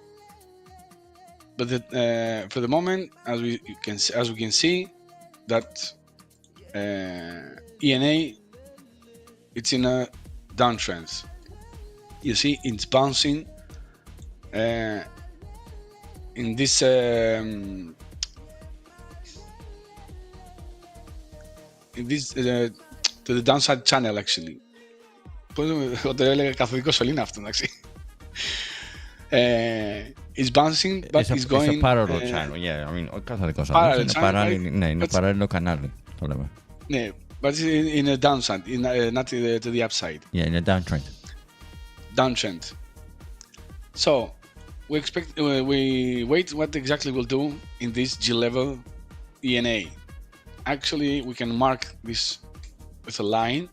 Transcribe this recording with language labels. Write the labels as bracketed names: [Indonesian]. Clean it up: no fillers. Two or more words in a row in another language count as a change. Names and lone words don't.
[English] But for the moment, as we can see, that ENA, it's in a downtrend. You see it's bouncing in this to the downside channel, actually. [Greek] Το έλεγα καθοδικό σωλήνα αυτό, εντάξει. [English] It's bouncing, but it's going... It's a parallel channel, yeah. I mean, [Greek] καθοδικό σωλήνα. Είναι παράλληλο κανάλι, το λέμε. Ναι, [English] but it's in a downside, not to the upside. Yeah, in a downtrend. Downtrend. So we wait what exactly we'll do in this G level ENA. Actually, we can mark this with a line.